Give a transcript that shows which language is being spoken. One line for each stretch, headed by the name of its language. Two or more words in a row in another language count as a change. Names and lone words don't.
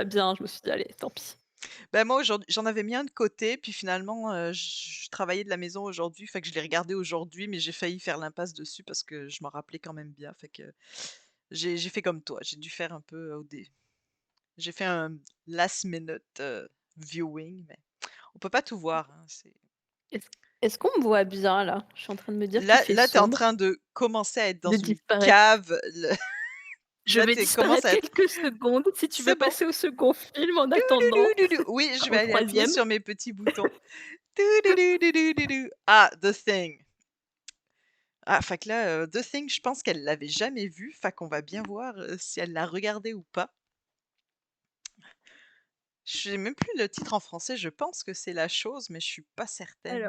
French: déjà bien, je me suis dit: «Allez, tant pis». Bah, moi aujourd'hui j'en avais mis un de côté, puis finalement, je travaillais de la maison aujourd'hui, fait que je l'ai regardé aujourd'hui, mais j'ai failli faire l'impasse dessus parce que je m'en rappelais quand même bien, fait que j'ai fait comme toi, j'ai dû faire un peu au dé j'ai fait un
English: last minute, viewing,
French: mais on peut pas tout voir, hein, c'est Est-ce est-ce qu'on me voit bien là? Je suis en train de me dire qu'il fait là tu es en sombre, train de commencer à être dans de une disparaître. cave, le Je là vais tu commences disparaître à être quelques secondes, si tu veux c'est bon. passer au second film en «Dou dou attendant, dou dou dou». Oui, je vais au aller appuyer troisième. sur mes petits boutons. «Dou dou dou dou dou dou dou». Ah, The Thing. Ah, fait que là, The Thing, je pense qu'elle l'avait jamais vu, fait qu'on va bien voir, si elle l'a regardé ou pas. Je sais même plus le titre en français, je pense que c'est La Chose, mais je suis pas certaine.